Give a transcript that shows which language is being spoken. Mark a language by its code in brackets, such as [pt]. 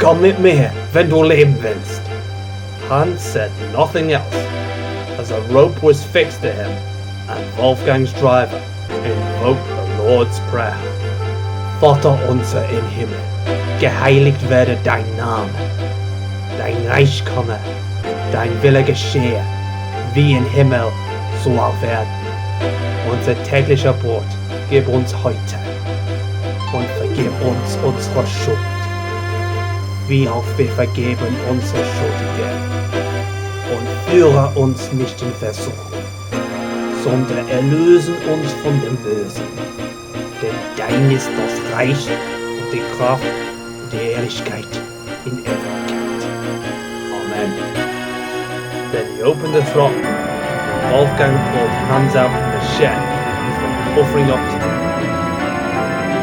[de] Komm mit mir, wenn du leben willst. [en] Hans said nothing else, as a rope was fixed to him, and Wolfgang's driver invoked the Lord's Prayer. [de] Vater unser im Himmel, geheiligt werde dein Name, dein Reich komme, dein Wille geschehe, wie im Himmel, so auf Erden. Unser täglicher Brot gib uns heute und vergib uns unsere Schuld, wie auch wir vergeben unsere Schuldigen. Und führe uns nicht in Versuchung, sondern erlöse uns von dem Bösen. Denn dein ist das Reich und die Kraft und die Ehrlichkeit in Ewigkeit. Amen. [en] Then he opened the throttle, and Wolfgang pulled Hans out from the shed before offering up to him.